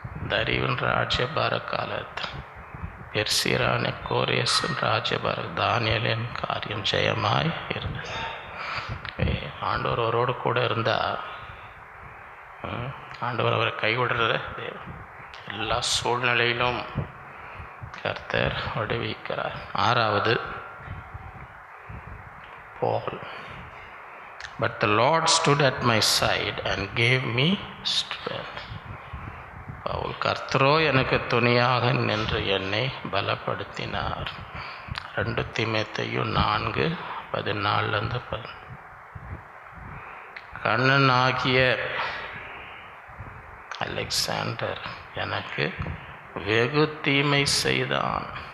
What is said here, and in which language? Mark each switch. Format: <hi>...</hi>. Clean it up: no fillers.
<ta>தரிவின் ராஜ்யபார காலத்தில் பெர்சிரான கோரேசின் ராஜ்யபார தானியேலின் காரியம் ஜெயமாய் இருந்தது. ஆண்டவர் அவரோடு கூட இருந்தால் ஆண்டவர் அவரை கைவிடுற தேவன். எல்லா சூழ்நிலையிலும் கர்த்தர் விடுவிக்கிறார். 6வது, Paul.</ta> <en>But the Lord stood at my side and gave me strength.</en> <ta>Pavul, கர்த்தரோ எனக்கு துணையாக நின்று என்னை பலப்படுத்தினார். 2 தீமோத்தேயு 4:14. கண்ணனாகிய அலெக்சாண்டர் எனக்கு வெகு தீமை செய்தான்.</ta>